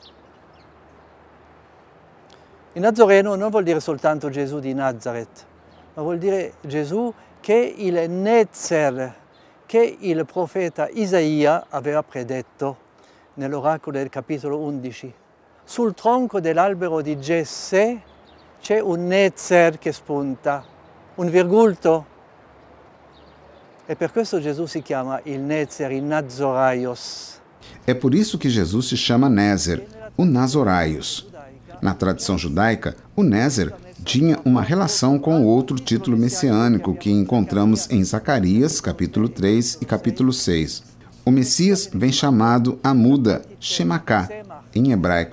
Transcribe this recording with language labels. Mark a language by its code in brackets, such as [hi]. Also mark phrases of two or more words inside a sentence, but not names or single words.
[it] Il Nazoreno non vuol dire soltanto Gesù di Nazaret, ma vuol dire Gesù che il Nezer, che il profeta Isaia aveva predetto nell'oracolo del capitolo 11. Sul tronco dell'albero di Jessè c'è un Nezer che spunta, un virgulto. E per questo Gesù si chiama il Nezer, il Nazoraios. [pt] É por isso que Jesus se chama Nézer, o Nazoraios. Na tradição judaica, o Nézer tinha uma relação com outro título messiânico que encontramos em Zacarias, capítulo 3 e capítulo 6. O Messias vem chamado Amuda, Shemaká, em hebraico.